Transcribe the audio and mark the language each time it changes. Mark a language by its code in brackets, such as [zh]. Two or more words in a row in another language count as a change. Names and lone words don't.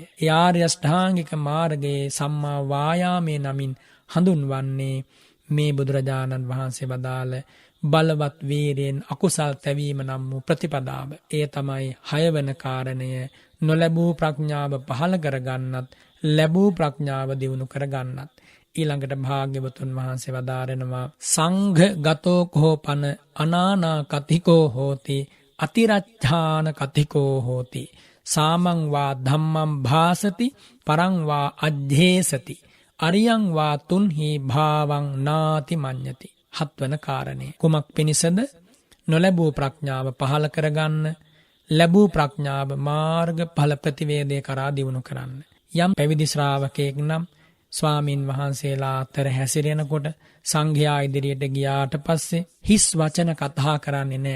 [si] ඒ ආර්ය අෂ්ටාංගික මාර්ගයේ සම්මා වායාමයේ නමින් හඳුන්වන්නේ මේ බුදුරජාණන් වහන්සේ වදාළ බලවත් වීරියෙන් අකුසල් තැවීම නම් වූ ප්‍රතිපදාව. ඒ තමයි 6 වෙනි කාරණය. නොලැබූ ප්‍රඥාව පහළ කරගන්නත්, ලැබූ ප්‍රඥාව දියුණු කරගන්නත්. ඊළඟට භාග්‍යවතුන් වහන්සේ වදාරනවා [pi] සංඝ ගතෝ කෝපන අනානා කතිකෝ හෝති අතිරච්ඡාන කතිකෝ හෝති සාමං වා ධම්මං භාසති පරං වා අජ්ජේසති අරියං වා තුන්හි භාවං නාති මඤ්ඤති. [si] 7 වන කාරණේ කුමක් පිණිසද? නොලැබූ ප්‍රඥාව පහළ කරගන්න, ලැබූ ප්‍රඥාව මාර්ග ඵල ප්‍රතිවේදේ කරා දියුණු කරන්න. යම් පැවිදි ශ්‍රාවකයෙක් නම් ස්වාමින් වහන්සේලා අතර හැසිරෙනකොට සංඝයා ඉදිරියට ගියාට පස්සේ හිස් වචන කතා කරන්නේ නැහැ.